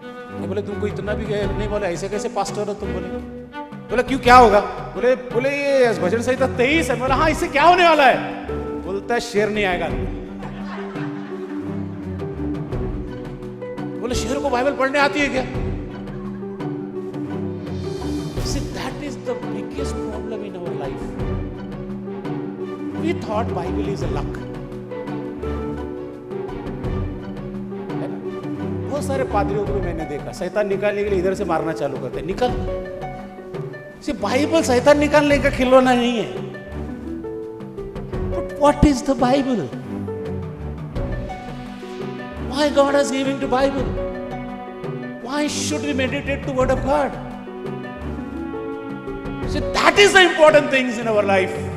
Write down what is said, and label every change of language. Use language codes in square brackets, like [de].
[hi] मैं बोले तुमको इतना भी गए नहीं? बोले ऐसे कैसे पास्टर हो तुम? बोले क्यों क्या होगा? बोले ये भजन संहिता 23 है। बोला हाँ, इससे क्या होने वाला है? बोलता है शेर नहीं आएगा। बोले शेर को बाइबल पढ़ने आती है क्या? [en] See, that is the biggest problem in our life. We thought Bible is a luck. [hi] है ना? बहुत सारे पादरियों को भी मैंने देखा, शैतान निकालने के लिए इधर से मारना चालू करते, निकल। सिर्फ बाइबल शैतान निकालने का खिलौना नहीं है। Put [en] What is the Bible? Why God has given the Bible? Why should we meditate the Word of God? So that is the important things in our life.